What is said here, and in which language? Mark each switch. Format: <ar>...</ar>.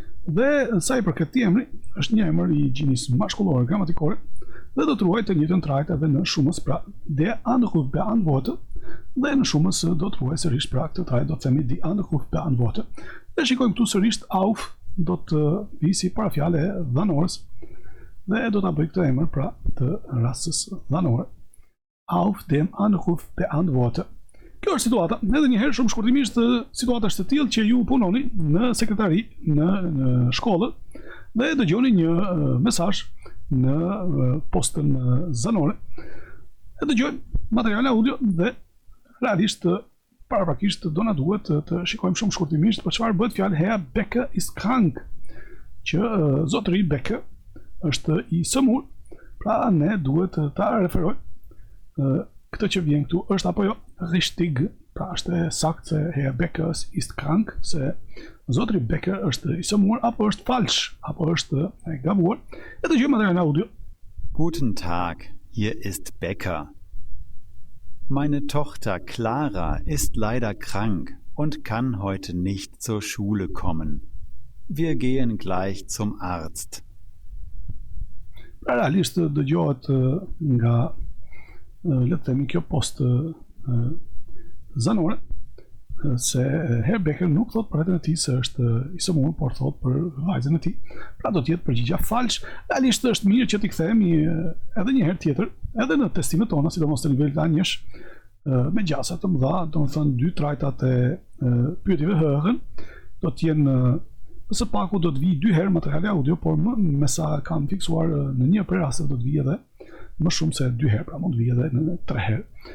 <sq>Dhe sa i përket këtij emri, është një emër i gjinisë mashkullore gramatikore dhe do të ruajë të njëjtën trajtë edhe në shumës, pra</sq> <de>der Anrufbeantworter</de> <sq>dhe në shumës do të ruaj sërish pra këtë trajt do të themi</sq> <de>die Anruf beantworten.</de> <sq>Dhe shikojmë këtu sërish auf do të vi si parafjalë e dhanorës dhe do ta bëj këtë emër pra të rastës dhanore.</sq> <de>Auf dem Anruf beantworten.</de> <sq>Kjo është situata, edhe një herë shumë shkurtimisht situata është e tillë që ju punoni në sekretari, në shkollë dhe dëgjoni një mesazh në postën zanore. E dëgjojmë material audio dhe realisht paraprakisht do na duhet të shikojmë shumë shkurtimisht për çfarë bëhet fjalë</sq> <de>Herr Becker ist krank,</de> <sq>që zotëri Becker është i sëmur, pra ne duhet ta referojmë këtë që vjen këtu është apo jo richtig, pra është e saktë se Herr Becker ist krank, se zotëri Becker është i sëmur apo është falsch, apo është e gabuar. E dëgjojmë materialin audio.</sq> <de>Guten Tag, hier ist Becker. Meine Tochter Clara ist leider krank und kann heute nicht zur Schule kommen. Wir gehen gleich zum Arzt.</de> <sq>Realisht dëgjohet nga le të themi kjo post zanore se Herr Becker nuk thot për vetën e tij se është i sëmur, por thot për vajzën e tij. Pra do të jetë përgjigja falsh. Realisht është mirë që t'i kthehemi edhe një herë tjetër, edhe në testimet tona, sidomos të nivelit A1, me gjasa të mëdha, domethënë dy trajtat e pyetjeve hëhën do të jenë së paku do të vi 2 herë materiali audio, por me sa kanë fiksuar në një prej rasteve do të vi edhe më shumë se 2 herë, pra mund të vi edhe në 3 herë.</sq>